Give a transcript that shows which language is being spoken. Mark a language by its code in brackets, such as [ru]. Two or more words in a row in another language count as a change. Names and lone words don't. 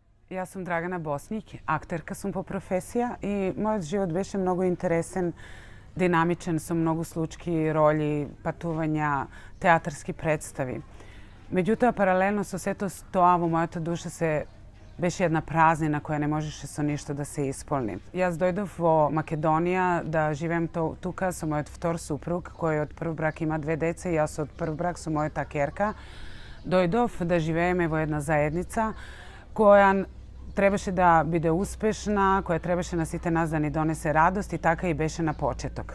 [sr] Ja sam [mk] Dragana Bosnik, актерка сам по професија и мој живот беше многу интересен, динамичан су многу случки роли, патувања, театарски претстави. Međutim, paralelno со сето тоа во мојата душа се беше една празнина која не можеше со ништо да се исполни. Јас дојдов во Македонија да живеем тука со мојот втор супруг, кој од прв брак има две деца и јас од прв брак со мојата керка. Дојдов да живееме во една заедница која требаше да биде успешна, која требаше на сите нас да ни донесе радост и така и беше на почеток.